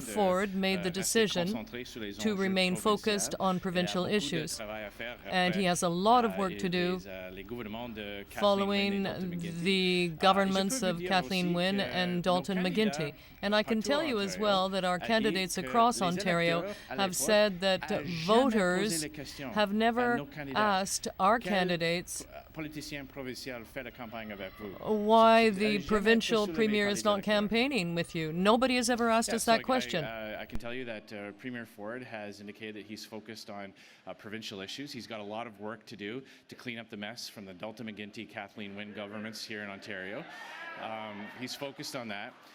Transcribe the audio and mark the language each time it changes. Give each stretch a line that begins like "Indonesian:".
English: Ford made the decision to remain focused on provincial issues, and he has a lot of work to do following the governments of Kathleen Wynne and Dalton McGuinty. And I can tell you as well that our candidates across Ontario have said that voters have never asked our candidates
French: politicien provincial fait la campagne avec vous?
English: Why the provincial premier is not campaigning with you? Nobody has ever asked us that question. I can tell you that Premier Ford has indicated that he's focused on provincial issues. He's got a lot of work to do to clean up the mess from the Dalton McGuinty, Kathleen Wynne governments here in Ontario. He's focused on that.